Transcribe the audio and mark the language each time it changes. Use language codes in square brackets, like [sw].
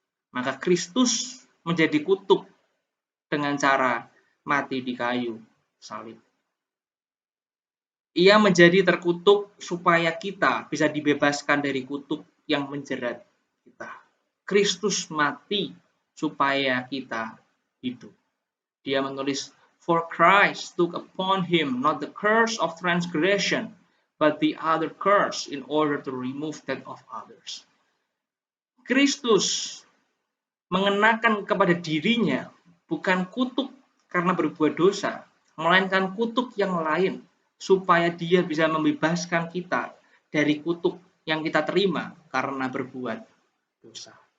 [id] Maka Kristus menjadi kutuk dengan cara mati di kayu salib. Ia menjadi terkutuk supaya kita bisa dibebaskan dari kutuk yang menjerat kita. Kristus mati supaya kita hidup. Dia menulis, [en] "For Christ took upon him not the curse of transgression, but the other curse in order to remove that of others." [id] Kristus mengenakan kepada dirinya bukan kutuk karena berbuat dosa, melainkan kutuk yang lain, supaya dia bisa membebaskan kita dari kutuk yang kita terima karena berbuat dosa.